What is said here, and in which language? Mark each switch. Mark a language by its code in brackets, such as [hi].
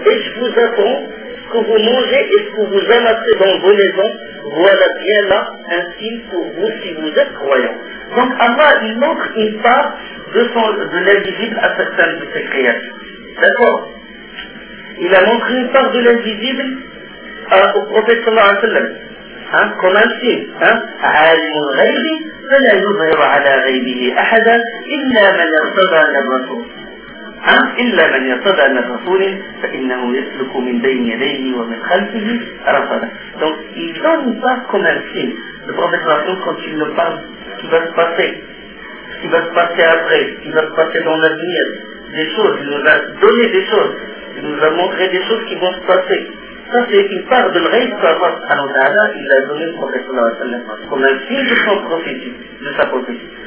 [fr] Et je vous apprends que vous mangez et que vous amassez dans vos maisons, voilà bien là un signe pour vous si vous êtes croyant. Donc Allah, il montre une part de l'invisible à certaines de ses créations. D'accord? Il a montré une part de l'invisible au prophète sallallahu alayhi wa sallam. Hein, comme un signe. Hein? [ar] عالم الغيب فلا يظهر على غيبه احدا الا من ارتضى للرسول. [fr] Hein? [ar] الا من ارتضى للرسول فانه يسلك من بين يديه ومن خلفه رصدا. [fr] Donc il donne une part comme un signe. Le prophète sallallahu alayhi wa sallam, quand il nous parle, ce qui va se passer après, ce qui va se passer dans l'avenir, des choses, il nous a donné des choses. Il nous a montré des choses qui vont se passer. Ça, c'est une part de l'œil que Allah subhanahu wa ta'ala, il l'a donné au prophète sallallahu alayhi wa sallam, comme un signe de son prophétie, de sa prophétie.